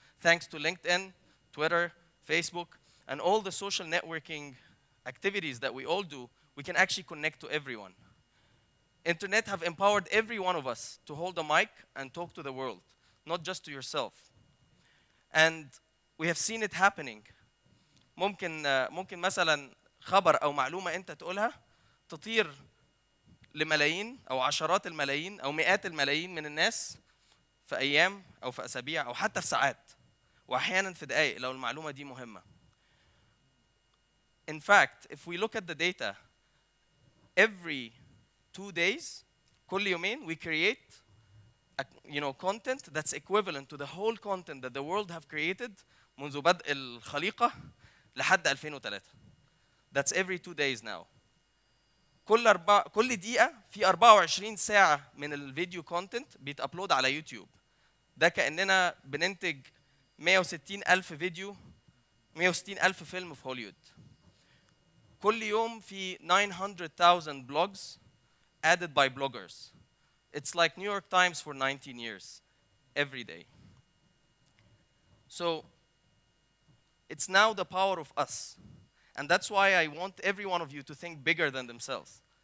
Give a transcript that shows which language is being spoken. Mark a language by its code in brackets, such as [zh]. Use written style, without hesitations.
[en] Thanks to LinkedIn, Twitter, Facebook, and all the social networking activities that we all do, we can actually connect to everyone. Internet have empowered every one of us to hold a mic and talk to the world, not just to yourself. And we have seen it happening. [ar] ممكن مثلا خبر أو معلومة أنت تقولها تطير لملايين أو عشرات الملايين أو مئات الملايين من الناس في أيام أو في أسابيع أو حتى في ساعات وأحيانا في دقائق لو المعلومة دي مهمة. [en] In fact, if we look at the data, every 2 days, [ar] كل يومين, [en] we create content that's equivalent to the whole content that the world have created [ar] منذ بدء الخليقة لحد [en] 2003. That's every 2 days now. [ar] كل دقيقة في 24 ساعة من الفيديو كونتنت بيتأبلود على يوتيوب. ده كأننا بننتج 160,000 فيديو، 160,000 فيلم في هوليوود. كل يوم في [en] 900,000 blogs added by bloggers. It's like New York Times for 19 years, every day. So it's now the power of us. And that's why I want every one of you to think bigger than themselves.